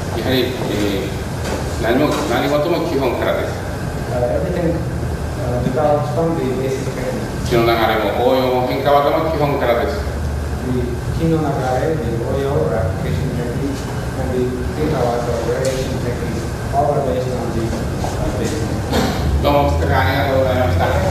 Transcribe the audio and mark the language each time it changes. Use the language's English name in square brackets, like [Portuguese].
[Japanese] やはり、何事も基本からです。 [English] Everything develops from the basic technique. [Japanese] 気の流れも応用も変化技も基本からです。 [English] The kino nagare, the oyo or application techniques, and the kinkawaza or variation techniques, all are based on these basics. [Japanese] どうもお疲れ様ありがとうございました。